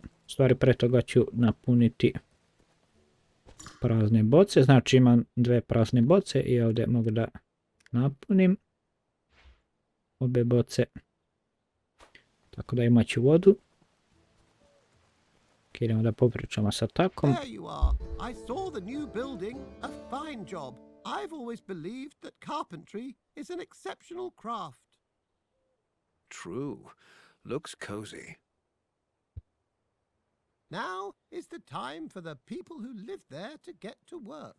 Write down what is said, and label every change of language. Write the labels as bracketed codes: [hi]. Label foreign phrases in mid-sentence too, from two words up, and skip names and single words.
[bs] U stvari pre toga ću napuniti prazne boce, znači imam 2 prazne boce i ovdje mogu da napunim obe boce, tako da imat ću vodu. Idemo da popričamo sa takom. [en] There you are. I saw the new building. A fine job. I've always believed that carpentry is an exceptional craft. True. Looks cozy. Now is the time for the people who live there to get to work.